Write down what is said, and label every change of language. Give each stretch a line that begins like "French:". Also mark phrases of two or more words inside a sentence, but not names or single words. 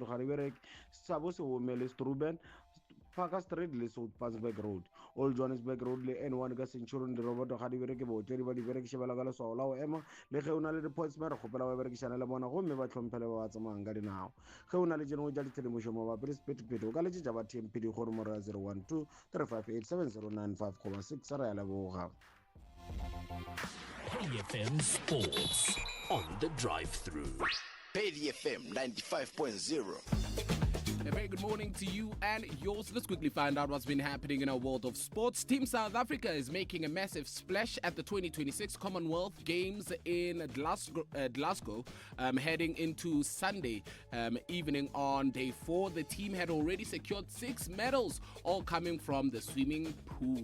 Northern Sotho: ga di bereke Sabo se ome le Struben Parker Street le South Pansberg Road Old Johannesburg Road le N1 ka Centurion di robot ga di bereke botle ba di bereke shebela ka leswao la o ema le ge ona le reports ba re gopela ba berekishana le bona go mme ba tlhomphele ba tsamayang ka dinao ge ona le jeno ja ditelemošo mo ba pele o ka le tša ba TMPD go mo 012 3587095,6 re ya leboga
English: KFM Sports on the drive-through. Pedi FM 95.0. A very good morning to you and yours. Let's quickly find out what's been happening in our world of sports. Team South Africa is making a massive splash at the 2026 Commonwealth Games in Glasgow, heading into Sunday evening on day 4. The team had already secured 6 medals, all coming from the swimming pool.